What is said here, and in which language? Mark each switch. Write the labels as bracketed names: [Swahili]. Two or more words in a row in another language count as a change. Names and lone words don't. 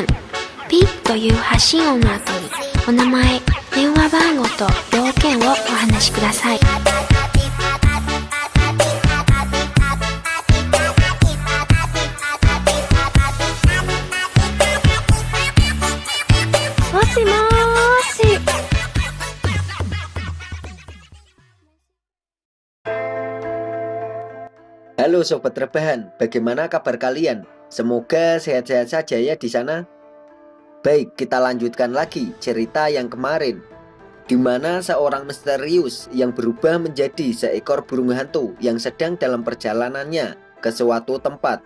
[Japanese] ピッという発信音の後にお名前、電話番号と要件をお話しください。もしもーし。 [Indonesian] Halo Sobat Rebahan, bagaimana kabar kalian? Semoga sehat-sehat saja ya di sana. Baik, kita lanjutkan lagi cerita yang kemarin, di mana seorang misterius yang berubah menjadi seekor burung hantu yang sedang dalam perjalanannya ke suatu tempat.